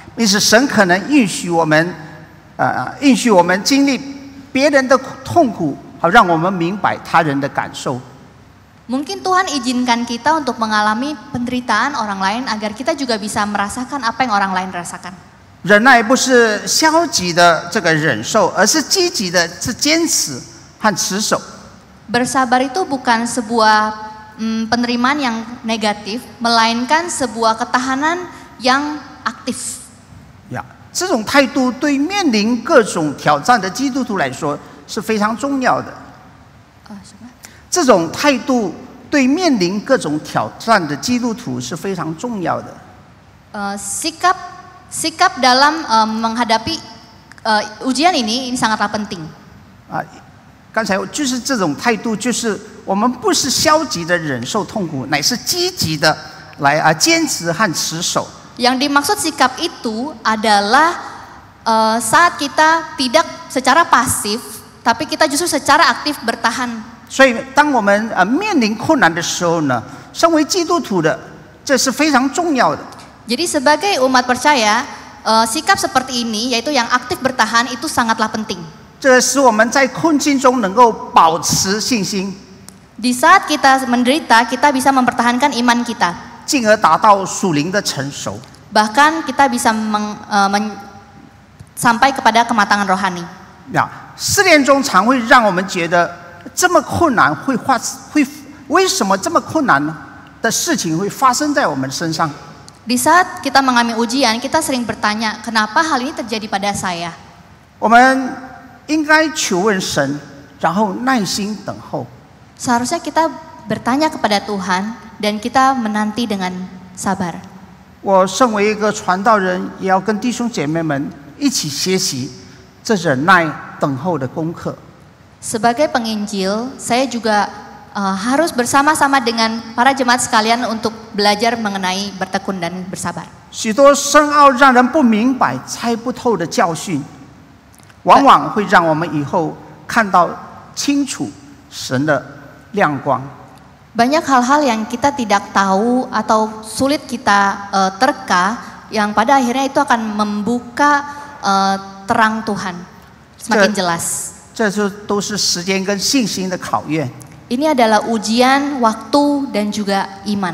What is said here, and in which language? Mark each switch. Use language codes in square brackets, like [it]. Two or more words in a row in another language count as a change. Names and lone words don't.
[zh] 因此，神可能允许我们经历别人的痛苦，好让我们明白他人的感受。 [id] Mungkin Tuhan izinkan kita untuk mengalami penderitaan orang lain agar kita juga bisa merasakan apa yang orang lain rasakan. [zh] 忍耐不是消极的这个忍受，而是积极的是坚持和持守。 [id] Bersabar itu bukan sebuah penerimaan yang negatif, melainkan sebuah ketahanan yang aktif. [zh] 呀，这种态度对面临各种挑战的基督徒来说是非常重要的。这种态度对面临各种挑战的基督徒是非常重要的。 [id] Sikap dalam menghadapi ujian ini sangatlah penting. [zh] 刚才就是这种态度，就是我们不是消极的忍受痛苦，乃是积极的来坚持和持守。 [id] Yang dimaksud sikap itu adalah saat kita tidak secara pasif, tapi kita justru secara aktif bertahan. [zh] 所以，当我们面临困难的时候呢，身为基督徒的，这是非常重要的。 [id] Jadi sebagai umat percaya, sikap seperti ini, yaitu yang aktif bertahan, itu sangatlah penting. [zh] 这使我们在困境中能够保持信心， [id] Di saat kita menderita, kita bisa mempertahankan iman kita. [zh] 进而达到属灵的成熟。 [id] Bahkan kita bisa sampai kepada kematangan rohani. [zh] 试炼中常会让我们觉得这么困难为什么这么困难的事情会发生在我们身上？ [id] Di saat kita mengalami ujian, kita sering bertanya, kenapa hal ini terjadi pada saya? [zh] 我们应该求问神，然后耐心等候。 [id] Seharusnya kita bertanya kepada Tuhan dan kita menanti dengan sabar. [zh] 我身为一个传道人，也要跟弟兄姐妹们一起学习这忍耐等候的功课。 [id] Sebagai penginjil, saya juga harus bersama-sama dengan para jemaat sekalian untuk belajar mengenai bertekun dan bersabar. [zh] 许多深奥让人不明白、猜不透的教训，往往会让我们以后看到清楚神的亮光。 [id] Banyak hal-hal yang kita tidak tahu atau sulit kita terka, yang pada akhirnya itu akan membuka terang Tuhan semakin jelas. [zh] 这都是时间跟信心的考验。 [id] Ini adalah ujian, waktu dan juga iman.